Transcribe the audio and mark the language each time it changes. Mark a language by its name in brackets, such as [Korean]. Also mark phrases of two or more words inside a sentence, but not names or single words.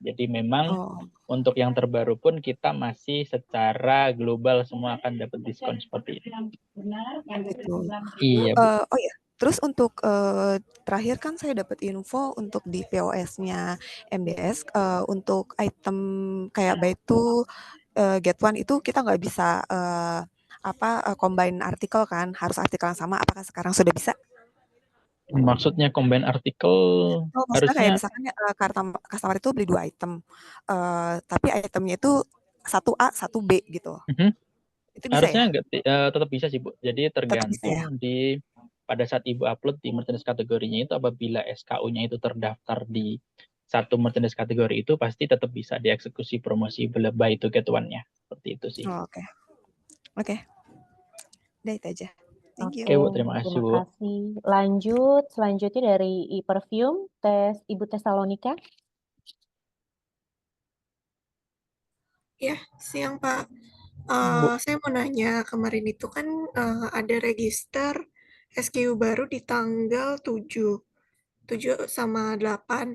[Indonesian] Jadi memang untuk yang terbaru pun kita masih secara global semua akan dapat diskon seperti itu. Gitu. Iya Bu. Oh ya, terus untuk terakhir kan saya dapat info untuk di POS-nya MDS untuk item kayak [English] buy two get one [Indonesian] itu kita nggak bisa combine artikel kan, harus artikel yang sama. Apakah sekarang sudah bisa? Maksudnya combine artikel Maksudnya harusnya kayak misalkan customer itu beli 2 item, tapi itemnya itu 1A, 1B gitu. Itu bisa harusnya ya? enggak tetap bisa sih Bu. Jadi Tetap bisa ya? tergantung pada saat Ibu upload di merchandise kategorinya itu apabila SKU-nya itu terdaftar di satu merchandise kategori itu pasti tetap bisa dieksekusi promosi [English] buy to get one-nya. [Indonesian] Seperti itu sih. Oh, oke. Oke. Udah itu aja. [English] Thank you. [Indonesian] Oke Bu, terima kasih terima Bu. kasih. Lanjut, selanjutnya dari e-perfume, Ibu Tesalonika. Ya, siang Pak. Bu. Saya mau nanya, kemarin itu kan ada register SKU baru di tanggal 7 sama 8.